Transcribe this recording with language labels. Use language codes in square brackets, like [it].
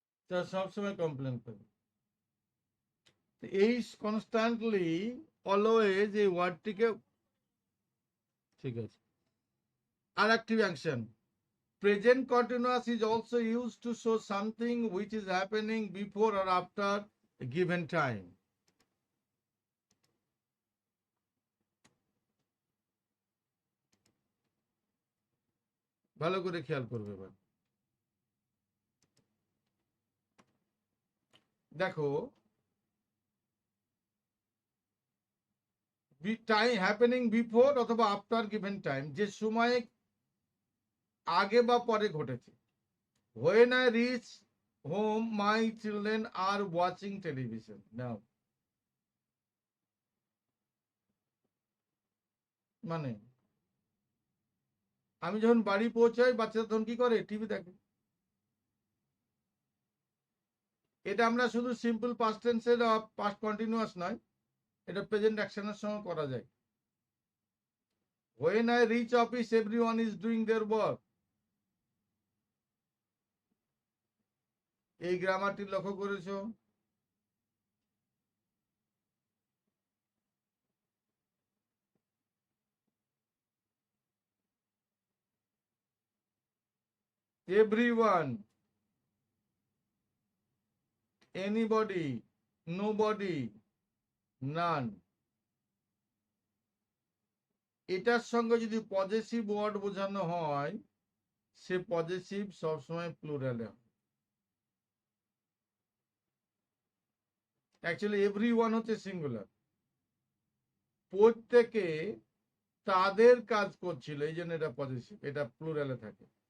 [bn] তারা সবসময় কমপ্লেন করে। এই কনস্ট্যান্টলি, অলওয়েজ, এই ওয়ার্ডটিকে, ঠিক আছে। আর একটি action, [en] Present continuous is also used to show something which is happening before or after a given time. [bn] ভালো করে খেয়াল করবে এবার। দেখো [en] time happening before [bn] অথবা [en] after given time, [bn] যে সময়ে আগে বা পরে ঘটেছে। [en] When I reach home, my children are watching television now. [bn] মানে আমি যখন বাড়ি পৌঁছাই, বাচ্চারা তখন কি করে? টিভি দেখে। এটা আমরা শুধু সিম্পল পাস্ট টেন্সের পাস্ট কন্টিনিউয়াস নয়, এটা প্রেজেন্ট অ্যাকশনের সঙ্গে করা যায়। [en] When I reach office, everyone is doing their work. [bn] এই গ্রামারটি লক্ষ্য করেছো? [en] Everyone, anybody, nobody, none. [bn] এটার সঙ্গে যদি পজেসিভ ওয়ার্ড বোঝানো হয়, সে পজেসিভ সবসময় প্লুরালে হয়। অ্যাকচুয়ালি এভরিওয়ান হচ্ছে সিঙ্গুলার। প্রত্যেকে তাদের কাজ করছিল, এই জন্য এটা পজেসিভ, এটা প্লুরালে থাকে।